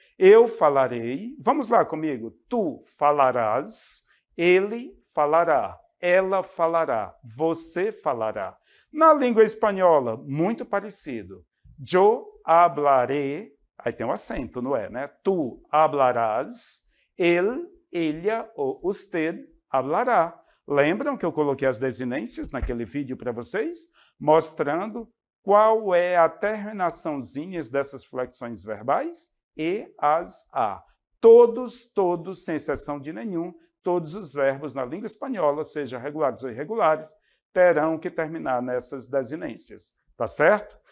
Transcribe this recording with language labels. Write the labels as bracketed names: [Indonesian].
[Portuguese] Eu falarei, vamos lá comigo, tu falarás, ele falará, ela falará, você falará. Na língua espanhola, muito parecido. Eu hablaré, aí tem um acento, não é, né? [Spanish] Tu hablarás, ele, ella ou usted hablará. [Portuguese] Lembram que eu coloquei as desinências naquele vídeo para vocês? Mostrando qual é a terminaçãozinha dessas flexões verbais? E, as, a. Todos, sem exceção de nenhum, todos os verbos na língua espanhola, seja regulares ou irregulares, terão que terminar nessas desinências. Tá certo?